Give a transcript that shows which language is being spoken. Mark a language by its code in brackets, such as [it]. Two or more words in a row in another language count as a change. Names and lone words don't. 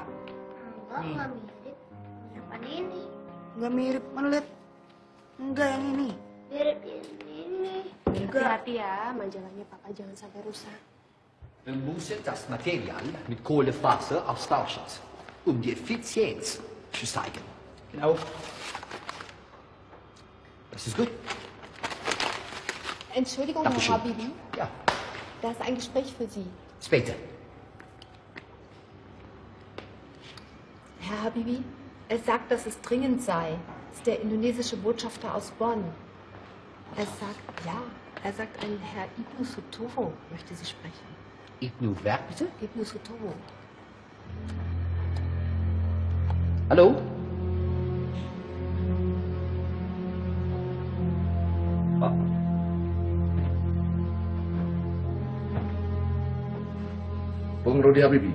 [id] Nih. Enggak mirip. Yang ini. Nggak mirip, mana lihat? Enggak yang ini. Mirip ini. Hati-hati ya, majalahnya papa jangan sampai rusak. [de] Wir müssen das Material mit Kohlefaser austauschen, um die Effizienz zu steigern. Genau. Das ist gut. Entschuldigung, Dankeschön. Herr Habibi. Ja. Da ist ein Gespräch für Sie. Später. Herr Habibi, er sagt, dass es dringend sei. Das ist der indonesische Botschafter aus Bonn. Er sagt, ein Herr Ibnu Sutomo möchte Sie sprechen. Ibnu wer bitte? Ibnu Sutomo. Hallo? [id] Bung Rudi Habibi.